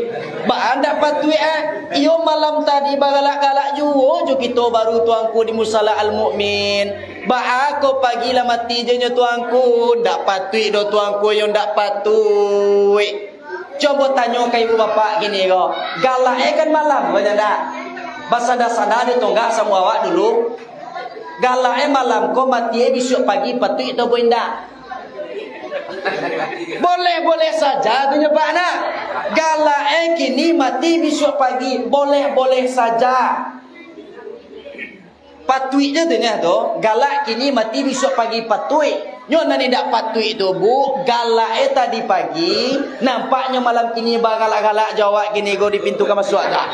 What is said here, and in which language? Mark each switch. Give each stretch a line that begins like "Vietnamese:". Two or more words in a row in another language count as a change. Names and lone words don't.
Minangkabau: Baa ndak patui iyo malam tadi bagalak-galak juo kita baru tuanku di Musala Al-Mu'min. Baa ko pagi lah mati je tuanku, ndak patui do tuanku, iyo ndak patui. Coba tanya ke ibu bapak gini ko, galak kan malam kau ndak? Basada-sada di tonggak sama awak dulu. Galak malam kau mati besok pagi patut atau benda. Boleh saja tu nyepak nak. Galak kini mati besok pagi boleh saja. Patut je tu nya tu. Galak kini mati besok pagi patut. Nyo nani dak patut tu bu. Galak tadi pagi nampaknya malam kini galak-galak jawab kini go di pintu kamar masuk dah.